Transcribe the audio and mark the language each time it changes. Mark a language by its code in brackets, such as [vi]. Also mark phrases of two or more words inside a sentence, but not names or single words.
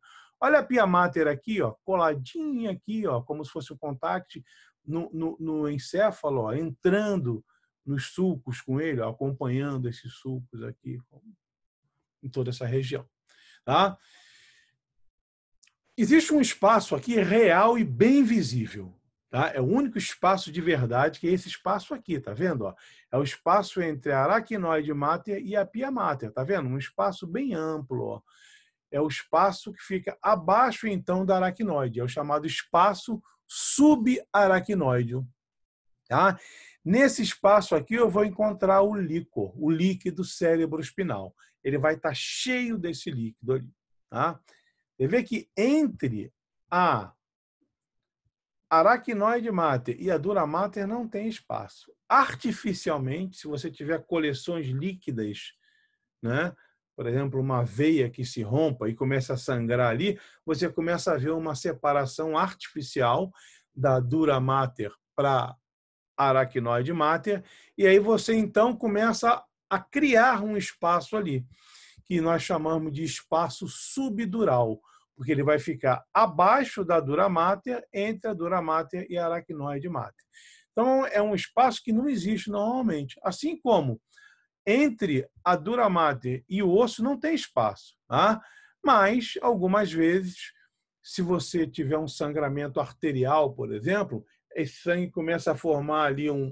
[pt] Olha a pia mater aqui, ó, coladinha aqui, ó, como se fosse um contact no encéfalo, ó, entrando nos sulcos com ele, ó, acompanhando esses sulcos aqui, em toda essa região. Tá? Existe um espaço aqui real e bem visível. Tá? É o único espaço de verdade que é esse espaço aqui, tá vendo? Ó? É o espaço entre a aracnoide mater e a pia mater, tá vendo? Um espaço bem amplo. Ó. é o espaço que fica abaixo, então, da aracnoide. É o chamado espaço subaracnoide. Tá? Nesse espaço aqui, eu vou encontrar o líquor, o líquido cérebroespinal. Ele vai estar cheio desse líquido ali. Tá? Você vê que entre a aracnoide mater e a dura mater não tem espaço. Artificialmente, se você tiver coleções líquidas, né? Por exemplo, uma veia que se rompa e começa a sangrar ali, você começa a ver uma separação artificial da dura mater para a aracnoide mater, e aí você então começa a criar um espaço ali, que nós chamamos de espaço subdural, porque ele vai ficar abaixo da dura mater, entre a dura mater e a aracnoide mater. Então, é um espaço que não existe normalmente. Assim como entre a dura mater e o osso não tem espaço. Tá? Mas, algumas vezes, se você tiver um sangramento arterial, por exemplo, esse sangue começa a formar ali